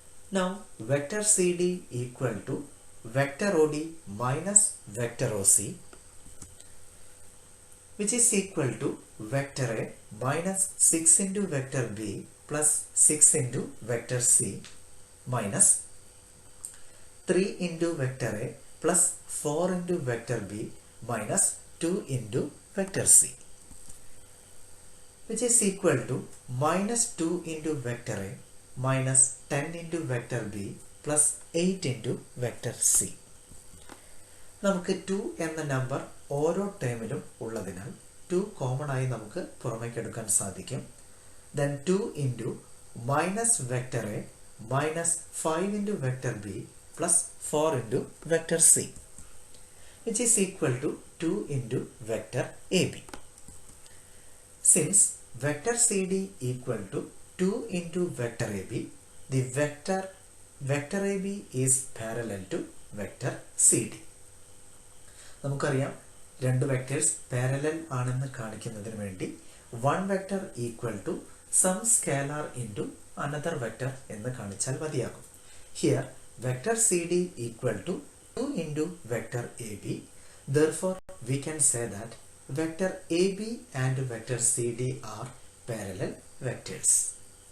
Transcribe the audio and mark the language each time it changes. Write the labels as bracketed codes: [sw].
[en] Now vector CD equal to vector OD minus vector OC, which is equal to vector A minus 6 into vector B plus 6 into vector C minus 3 into vector A plus 4 into vector B minus 2 into vector C, which is equal to minus 2 into vector A minus 10 into vector B plus 8 into vector C. [ml] നമുക്ക് 2 എന്ന number ഓരോ ടേമിലും ഉള്ളതിനാൽ 2 common ആയി നമുക്ക് പുറമേക്ക് എടുക്കാൻ സാധിക്കും. [en] Then 2 into minus vector A minus 5 into vector B plus 4 into vector C, which is equal to 2 into vector AB. Since vector CD equal to 2 into vector AB, the vector AB is parallel to vector CD. [ml] നമുക്കറിയാം രണ്ട് vectors parallel ആണെന്ന് കാണിക്കുന്നതിന് വേണ്ടി [en] one vector equal to some scalar into another vector [ml] എന്ന് കാണിച്ചാൽ മതിയാകും. [en] Here vector CD equal to 2 into vector AB. Therefore, we can say that vector AB and vector CD are parallel vectors.